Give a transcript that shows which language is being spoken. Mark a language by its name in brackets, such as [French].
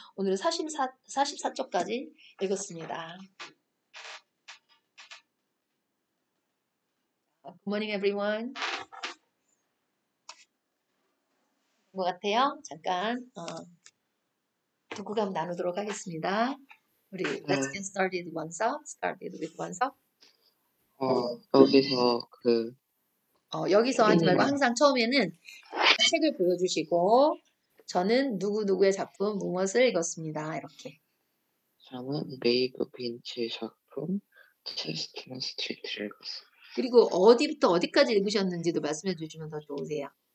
[Korean] 오늘은 44쪽까지 읽었습니다. [English] Good morning, everyone. [Korean] 것 같아요. 잠깐 독후감 나누도록 하겠습니다. [English] 우리 Let's get started with 원서. [Korean] 여기서 여기서 하지 말고 항상 처음에는 책을 보여주시고 저는 누구누구의 작품 무엇을 읽었습니다. 이렇게. 저는 메이브 빈치 작품 체스트넛 스트리트를 읽었어요. 그리고 어디부터 어디까지 읽으셨는지도 말씀해 주시면 더 좋으세요.